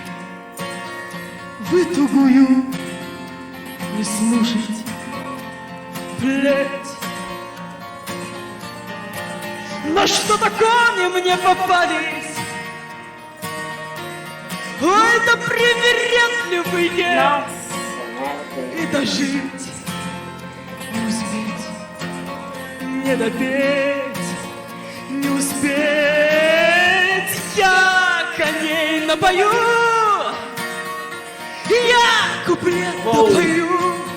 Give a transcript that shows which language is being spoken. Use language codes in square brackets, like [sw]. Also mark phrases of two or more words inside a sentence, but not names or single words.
[ru] Вы тугую не слушайте плеть. Но что-то кони мне попались. Ой, да привередливые. [pt] Nossa, meu Deus. [ru] И дожить не успеть, не допеть, не успеть. Я коней напою, я куплет Воу. допою.